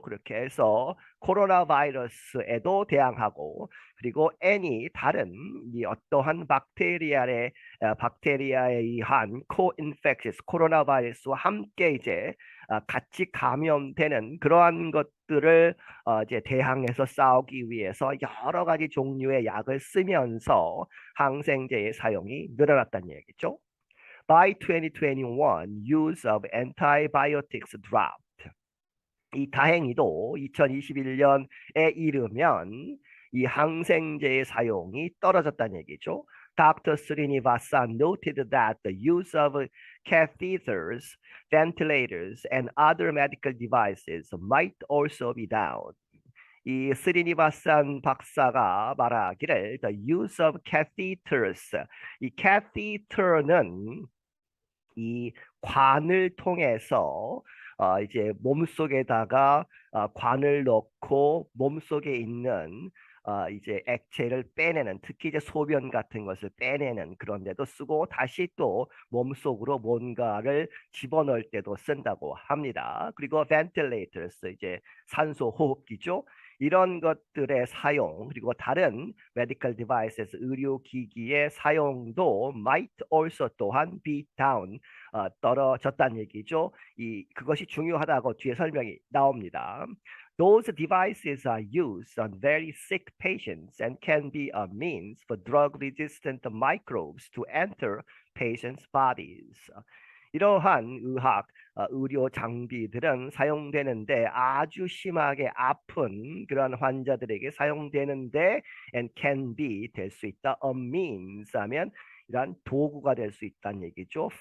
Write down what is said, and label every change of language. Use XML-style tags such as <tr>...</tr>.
<ko>그렇게 해서 코로나 바이러스에도 대항하고 그리고 any 다른 이 어떠한 박테리아에 의한 co-infections 코로나 바이러스와 함께 이제 같이 감염되는 그러한 것들을 이제 대항해서 싸우기 위해서 여러 가지 종류의 약을 쓰면서 항생제의 사용이 늘어났다는 얘기죠.</ko> <en>By 2021, use of antibiotics dropped.</en> <ko>이 다행히도 2021년에 이르면 이 항생제의 사용이 떨어졌다는 얘기죠.</ko> <en>Dr. Srinivasan noted that the use of catheters, ventilators, and other medical devices might also be down.</en> <ko>이 스리니바산 박사가 말하기를</ko> <en>the use of catheters,</en> <ko>이 catheter는 이 관을 통해서 이제 몸속에다가 관을 넣고 몸속에 있는 이제 액체를 빼내는 특히 이제 소변 같은 것을 빼내는 그런 데도 쓰고 다시 또 몸속으로 뭔가를 집어넣을 때도 쓴다고 합니다. 그리고 ventilators 이제 산소 호흡기죠. 이런 것들의 사용 그리고 다른 medical devices 의료기기의 사용도</ko> <en>might also</en> <ko>또한</ko> <en>be down</en> <ko>떨어졌다는 얘기죠. 그것이 중요하다고 뒤에 설명이 나옵니다.</ko> <en>Those devices are used on very sick patients and can be a means for drug-resistant microbes to enter patients' bodies.</en> <ko>이러한 의료 장비들은 사용되는데 아주 심하게 아픈 그런 환자들에게 사용되는데</ko> <en>and can be</en> <ko>될 수 있다.</ko> <en>A means</en> <ko>하면 이런 도구가 될 수 있다는 얘기죠.</ko>